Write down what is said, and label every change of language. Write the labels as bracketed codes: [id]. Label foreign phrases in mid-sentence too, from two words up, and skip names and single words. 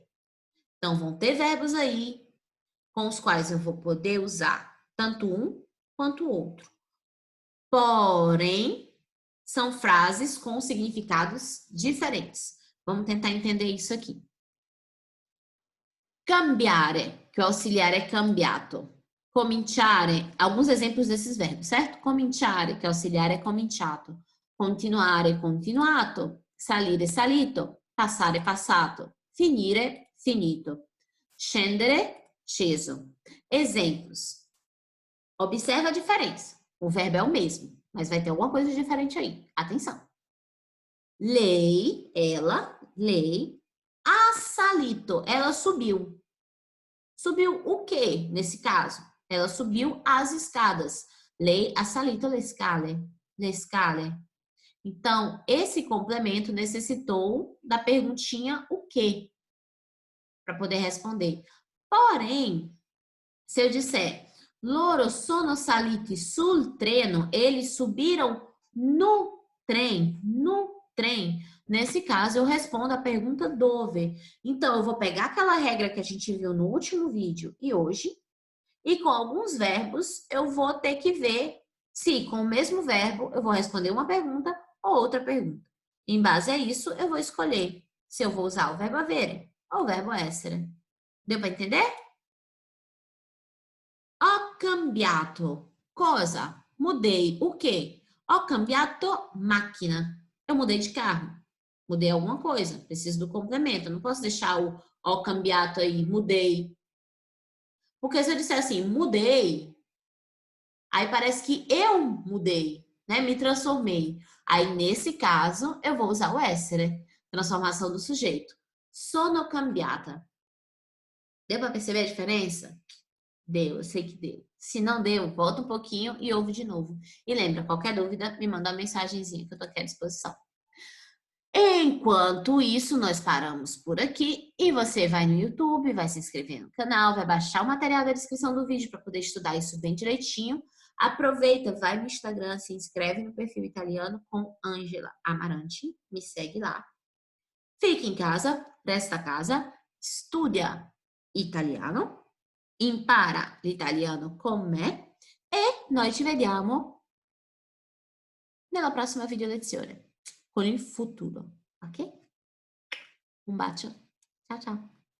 [pt] Então, vão ter verbos aí com os quais eu vou poder usar tanto um quanto o outro. Porém, são frases com significados diferentes. Vamos tentar entender isso aqui. Cambiare, que o auxiliar é cambiato. Cominciare, alguns exemplos desses verbos, certo? Cominciare, que o auxiliar é cominciato. [it] Continuare, continuato. Salire, salito. Passare, passato. Finire, finito. Scendere, sceso. [pt] Exemplos. Observa a diferença. O verbo é o mesmo, mas vai ter alguma coisa diferente aí. Atenção. Lei, ela, lei. [it] Ha salito, [pt] ela subiu. Subiu o quê, nesse caso? Ela subiu as escadas. [it] Lei ha salito le scale. Le scale. [pt] Então, esse complemento necessitou da perguntinha o quê? Para poder responder. Porém, se eu disser [it] loro sono saliti sul treno, [pt] eles subiram no trem, no trem. Nesse caso, eu respondo a pergunta dove. Então, eu vou pegar aquela regra que a gente viu no último vídeo e hoje, e com alguns verbos, eu vou ter que ver se com o mesmo verbo eu vou responder uma pergunta ou outra pergunta. Em base a isso, eu vou escolher se eu vou usar o verbo avere ou o verbo essere. Deu para entender? [it] Ho cambiato. Cosa? [pt] Mudei. O quê? [it] Ho cambiato macchina. [pt] Eu mudei de carro. Mudei alguma coisa. Preciso do complemento. Não posso deixar o [it] ho cambiato [pt] aí, mudei. Porque se eu disser assim, mudei, aí parece que eu mudei, né? Me transformei. Aí, nesse caso, eu vou usar o essere. Transformação do sujeito. [it] Sono cambiata. [pt] Deu para perceber a diferença? Deu, eu sei que deu. Se não deu, volta um pouquinho e ouve de novo. E lembra, qualquer dúvida, me manda uma mensagenzinha que eu tô aqui à disposição. Enquanto isso, nós paramos por aqui e você vai no YouTube, vai se inscrever no canal, vai baixar o material da descrição do vídeo para poder estudar isso bem direitinho. Aproveita, vai no Instagram, se inscreve no perfil italiano com Angela Amarante, me segue lá. Fica em casa, [it] resta a casa, studia italiano, impara l'italiano con me e noi ci vediamo nella prossima video lezione con il futuro, ok? Un bacio, ciao ciao!